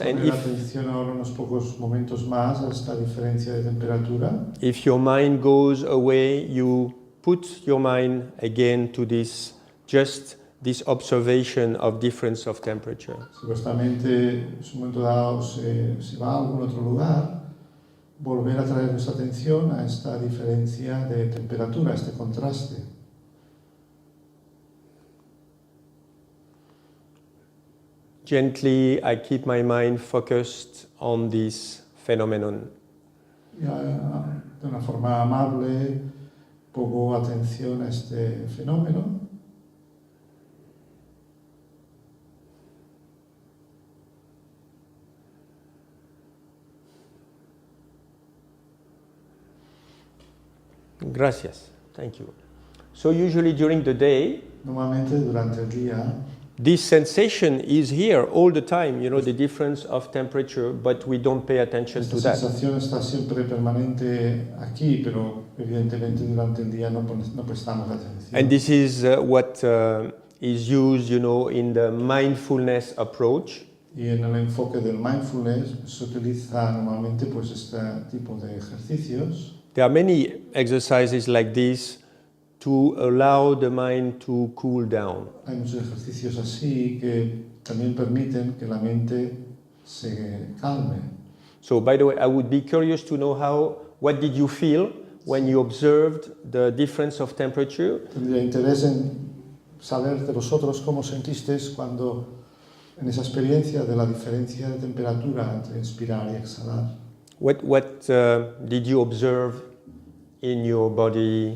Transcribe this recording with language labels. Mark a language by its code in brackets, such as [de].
[en] And [es] Poner atención ahora unos pocos momentos más a esta diferencia de temperatura. [en] if your mind goes away, you put your mind again to this observation of difference of temperature. [es] Si vuestra mente en un momento dado se va a algún otro lugar, volver a traer nuestra atención a esta diferencia de temperatura, a este contraste. [en] Gently, I keep my mind focused on this phenomenon. [es] Y de una forma amable pongo atención a este fenómeno. Gracias. [en] Thank you. So usually during the day, [es] Normalmente durante el día [en] this sensation is here all the time, you know, the difference of temperature, but we don't pay attention [es] esta [en] to that. [es] sensación está siempre permanente aquí, pero evidentemente durante el día no prestamos atención. [en] And this is what is used, you know, in the mindfulness approach. [es] Y en el enfoque del mindfulness se utiliza normalmente pues este tipo de ejercicios. [en] There are many exercises like this to allow the mind to cool down. [es] Hay muchos ejercicios así que también permiten que la mente se calme. [en] So, by the way, I would be curious to know what did you feel when you observed the difference of temperature? [es] Tendría interés en saber de vosotros cómo sentisteis cuando en esa experiencia de la diferencia de temperatura entre inspirar y exhalar. [en] What did you observe in your body?